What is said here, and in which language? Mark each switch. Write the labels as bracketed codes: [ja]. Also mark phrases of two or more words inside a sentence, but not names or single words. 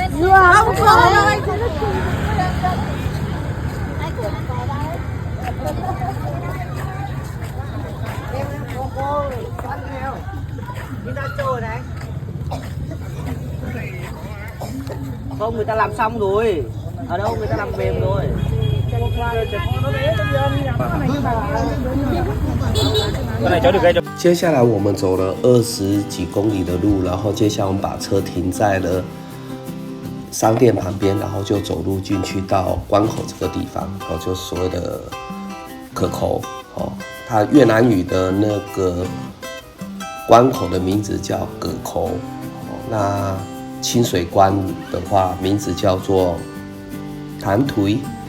[vi] Không có đâu anh. Em có cô ăn theo. Người ta chờ này. Không, người ta làm xong rồi. Ở đâu người ta làm mềm rồi. [zh] 接下来我们走了20几公里的路，然后接下来我们把车停在了商店旁边，然后就走路进去到关口这个地方，就所谓的可口，它越南语的那个关口的名字叫葛口，那清水关的话名字叫做潭腿。